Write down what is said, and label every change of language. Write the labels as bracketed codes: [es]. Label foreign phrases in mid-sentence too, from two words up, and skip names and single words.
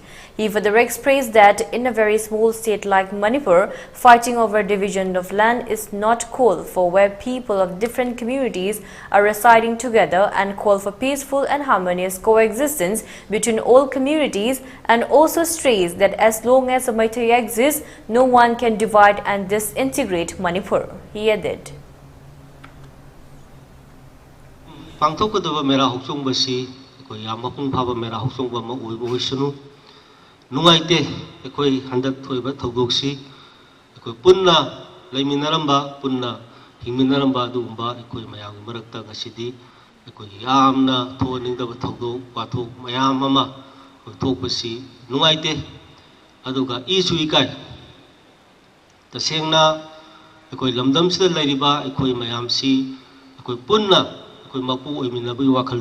[en] He further expressed that in a very small state like Manipur, fighting over division of land is not called for, where people of different communities are residing together, and call for peaceful and harmonious coexistence between all communities, and also stressed that as long as a Maitri exists, no one can divide and disintegrate Manipur. He added. [mni] Pangthokadaba Mera Hauchongba si ekoi yam mapung phaba Mera Hauchongba ma oibo hoisunu nungaite ekoi handak thoiba thogdoksi ekoi punna leiminaramba punna hingminaramba adugumba ekoi mayam marakta ngasidi ekoi yamna thoningdaba thogdo wathok mayam ama thokpasi nungaite aduga isu ikai tasengna ekoi lamdam sida lairiba ekoi mayam si ekoi punna ekoi mapu oiminabi wakhal